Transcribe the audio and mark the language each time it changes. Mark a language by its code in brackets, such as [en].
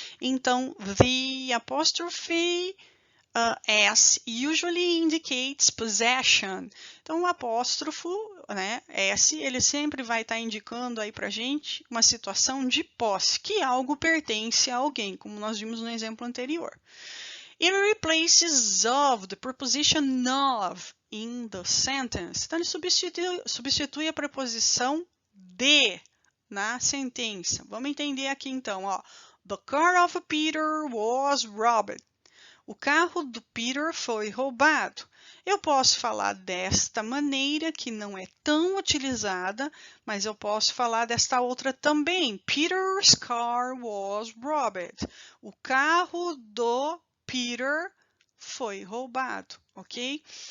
[pt] Então, [en] the apostrophe S usually indicates possession. [pt] Então, o apóstrofo, né, S, ele sempre vai estar indicando aí pra gente uma situação de posse, que algo pertence a alguém, como nós vimos no exemplo anterior. [en] It replaces of, the preposition of, in the sentence. [pt] Então, ele substitui a preposição de na sentença. Vamos entender aqui então, ó. [en] The car of Peter was robbed. [pt] O carro do Peter foi roubado. Eu posso falar desta maneira, que não é tão utilizada, mas eu posso falar desta outra também. [en] Peter's car was robbed. [pt] O carro do Peter foi roubado, ok?